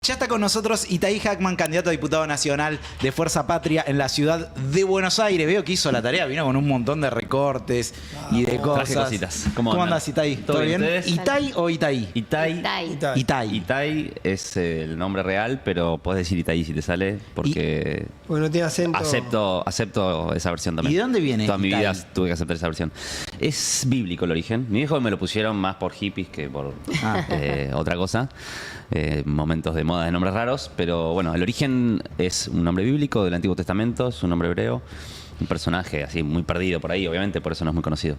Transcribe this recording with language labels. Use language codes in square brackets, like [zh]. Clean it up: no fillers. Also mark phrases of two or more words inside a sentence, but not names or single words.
[es] Ya está con nosotros Itay Hackman, candidato a diputado nacional de Fuerza Patria en la ciudad de Buenos Aires. Veo que hizo la tarea, vino con un montón de recortes y de cosas. Traje cositas. ¿Cómo andas, Itay? ¿Todo bien? ¿Itay o Itay? Itay. Itay. Itay es el nombre real, pero podés decir Itay si te sale, porque Porque no tiene acento. acepto esa versión también. ¿Y de dónde viene Toda mi Itay? vida tuve que aceptar esa versión. Es bíblico el origen. Mi viejo me lo pusieron más por hippies que por otra cosa. Momentos de moda de nombres raros, pero bueno, el origen es un nombre bíblico del Antiguo Testamento, es un nombre hebreo, un personaje así muy perdido por ahí, obviamente, por eso no es muy conocido.